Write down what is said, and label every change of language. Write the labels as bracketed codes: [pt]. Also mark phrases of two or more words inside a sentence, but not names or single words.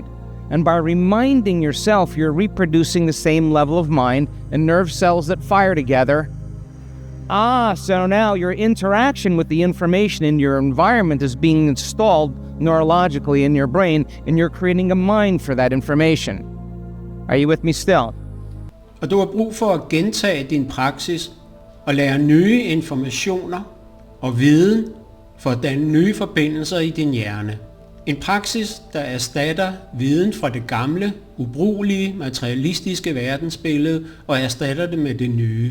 [en] And by reminding yourself, you're reproducing the same level of mind and nerve cells that fire together. So now your interaction with the information in your environment is being installed neurologically in your brain, and you're creating a mind for that information. Are you with me still? [da] Og du har brug for at gentage din praksis og lære nye informationer og viden for at danne nye forbindelser i din hjerne. En praksis, der erstatter viden fra det gamle, ubrugelige, materialistiske verdensbillede og erstatter det med det nye.